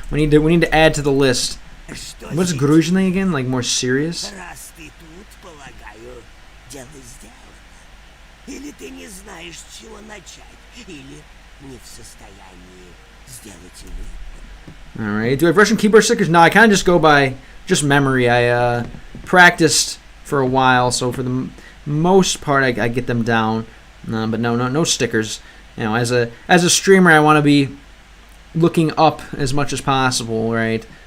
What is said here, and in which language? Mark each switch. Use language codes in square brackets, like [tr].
[en] We need to add to the list. What's грузный again? Like more serious? [ru] Раз ты тут, полагаю, дело сделано. Или ты не знаешь, с чего начать, или не в состоянии сделать выбор. [en] Alright, do I have Russian keyboard stickers? No, I kind of just go by just memory. I practiced for a while, so for the most part I get them down. But no stickers. You know, as a streamer, I want to be looking up as much as possible, right?